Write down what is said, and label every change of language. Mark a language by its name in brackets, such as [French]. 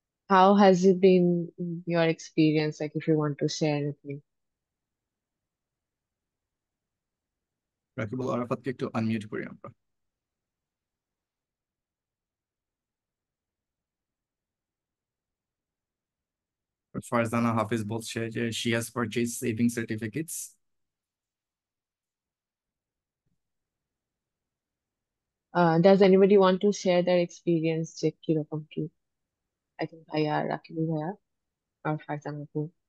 [English] How has it been your experience? Like, if you want to share with me. [Bangla] Rakibul আরাফাতকে একটু unmute করি আমরা। [English] Farzana Hafiz [Bangla] বলছে যে [English] she has purchased saving certificates. Does anybody want to share their experience? [Bangla] যে কিরকম কি? [English] I think ভাইয়া, রাকিবুল ভাইয়া, or Farzana আপু.